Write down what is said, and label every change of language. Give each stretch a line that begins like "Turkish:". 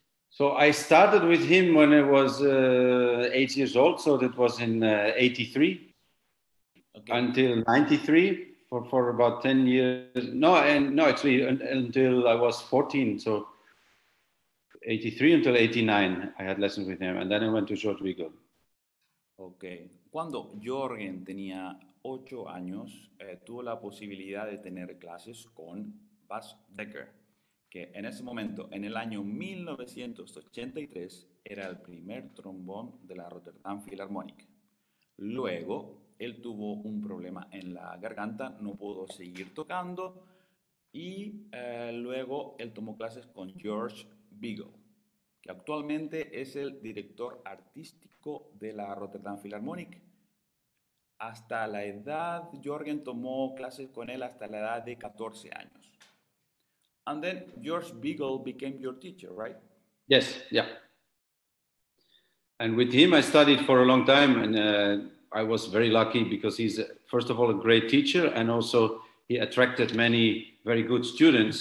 English: So I started with him when I was 8 years old, so that was in 83 until 93. For about 10 years, actually until I was 14, so 83 until 89 I had lessons with him, and then I went to George Wiegel.
Spanish: Ok, cuando Jorgen tenía 8 años, tuvo la posibilidad de tener clases con Bas Dekker, que en ese momento, en el año 1983, era el primer trombón de la Rotterdam Philharmonic. Luego, él tuvo un problema en la garganta, no pudo seguir tocando y luego él tomó clases con George Wiegel, que actualmente es el director artístico de la Rotterdam Philharmonic. Hasta la edad, Jorgen tomó clases con él hasta la edad de 14 años.
English: And then George Wiegel became your teacher, right? Yes, yeah. And with him I studied for a long time, and I was very lucky because he's, first of all, a great teacher, and also he attracted many very good students.